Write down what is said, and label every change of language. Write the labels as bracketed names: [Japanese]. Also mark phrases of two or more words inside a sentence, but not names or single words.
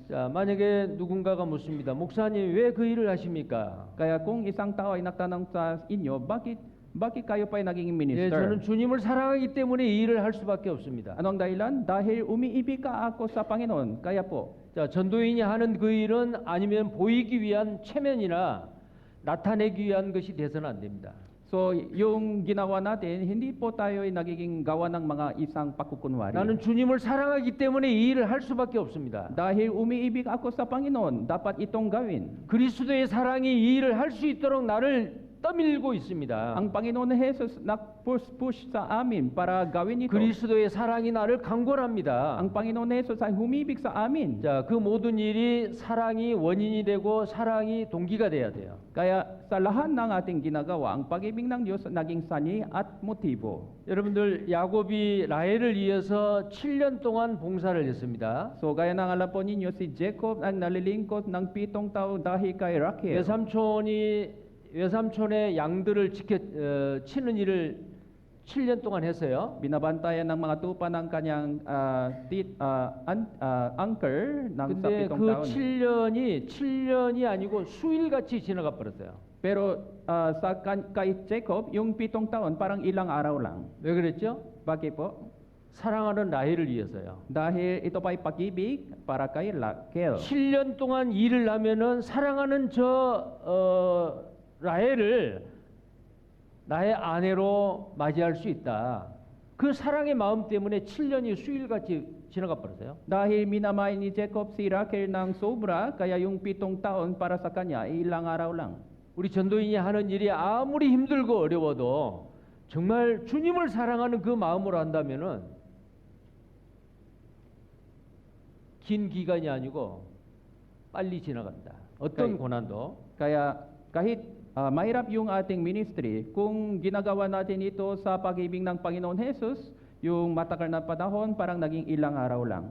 [Korean] 자, 만약에 누군가가 묻습니다. 목사님, 왜 그 일을 하십니까? [Filipino] Kaya kung isang tao ay nagtanong sa inyo, bakit kayo pa ay naging [Korean] 예, [Filipino] minister? [Korean] 저는 주님을 사랑하기 때문에 이 일을 할 수밖에 없습니다. [Filipino] Anong dahilan? Dahil umiibig ka ako sa Panginoon. Kaya po. [Korean] 자, 전도인이 하는 그 일은 아니면 보이기 위한 체면이나 나타내기 위한 것이 돼서는 안 됩니다. [Filipino] So, yung ginawa natin, hindi po tayo ay nagiging gawa ng mga isang pakukunwari. [Korean] 나는 주님을 사랑하기 때문에 이 일을 할 수밖에 없습니다. [Filipino] Dahil umiibig ako sa Panginoon, dapat itong gawin. [Korean] 그리스도의 사랑이 이 일을 할 수 있도록 나를 떠밀고 있습니다. [Filipino] Ang Panginoon na Jesus nag-push sa amin para gawin ito. [Korean] 그리스도의 사랑이 나를 강권합니다. [Filipino] Ang Panginoon na Jesus ay humibig sa amin. [Korean] 자, 그 모든 일이 사랑이 원인이 되고 사랑이 동기가 돼야 돼요. [Filipino] Kaya sa lahat ng ating ginagawa, ang pag-ibig ng Diyos naging sanhi at motibo. [Korean] 여러분들 야곱이 라헬을 위해서 7년 동안 봉사를 했습니다. [Filipino] So gaya ng alam po ninyo, si Jacob ang nalilingkod ng 7 taon dahil kay Rachel. [Korean] 외삼촌의 양들을 치는 일을 7년 동안 했어요. [Filipino] Binabantayan ng mga tupa ng kanyang uncle ng sa [Korean] 근데 7 그 [Filipino] taon. [Korean] 7년이 아니고 수일같이 지나가 버렸어요. [Filipino] Pero kay Jacob, yung 7 taon parang ilang araw lang. [Korean] 왜 그랬죠? [Filipino] Bakit po? [Korean] 사랑하는 라헬을 위해서요. [Filipino] Dahil ito pa ay pag-ibig para kay Rachel. [Korean] 7년 동안 일을 하면은 사랑하는 라헬을 나의 아내로 맞이할 수 있다. 그 사랑의 마음 때문에 7년이 수일같이 지나가 버렸어요. [Filipino] Dahil minamahal ni Jacob si Rachel ng sobra, kaya yung 7 taon para sa kanya ay ilang araw lang. [Korean] 우리 전도인이 하는 일이 아무리 힘들고 어려워도 정말 주님을 사랑하는 그 마음으로 한다면은 긴 기간이 아니고 빨리 지나간다. 어떤 고난도. [Filipino] Kaya kahit mahirap yung ating ministry, kung ginagawa natin ito sa pag-ibig ng Panginoon Jesus, yung matagal na panahon parang naging ilang araw lang.